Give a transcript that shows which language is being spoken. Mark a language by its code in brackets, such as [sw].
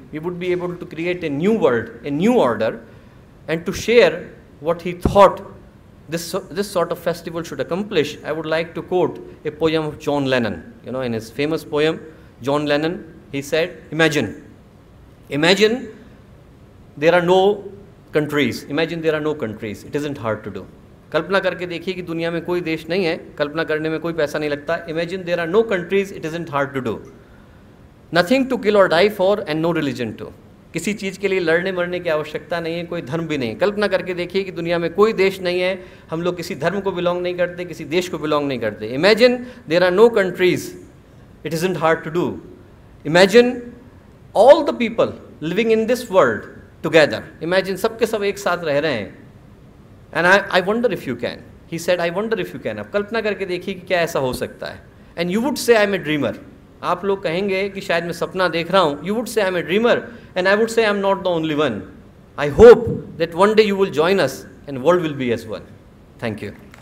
[en] We would be able to create a new world, a new order, and to share what he thought this sort of festival should accomplish. I would like to quote a poem of John Lennon. In his famous poem, John Lennon, he said, imagine there are no countries. Imagine there are no countries. It isn't hard to do. [hi] कल्पना करके देखिए कि दुनिया में कोई देश नहीं है, कल्पना करने में कोई पैसा नहीं लगता. [en] Imagine there are no countries, it isn't hard to do. Nothing to kill or die for and no religion to. [hi] किसी चीज़ के लिए लड़ने मरने की आवश्यकता नहीं है, कोई धर्म भी नहीं. कल्पना करके देखिए कि दुनिया में कोई देश नहीं है, हम लोग किसी धर्म को बिलोंग नहीं करते, किसी देश को बिलोंग नहीं करते. [en] Imagine there are no countries, it isn't hard to do. Imagine all the people living in this world together. [hi] Imagine सबके सब एक साथ रह रहे हैं. [en] And I wonder if you can. He said, I wonder if you can. [hi] अब कल्पना करके देखिए कि क्या ऐसा हो सकता है. [en] And you would say I'm a dreamer. [hi] आप लोग कहेंगे कि शायद मैं सपना देख रहा हूँ. [en] You would say I'm a dreamer. And I would say I'm not the only one. I hope that one day you will join us and world will be as one. Thank you.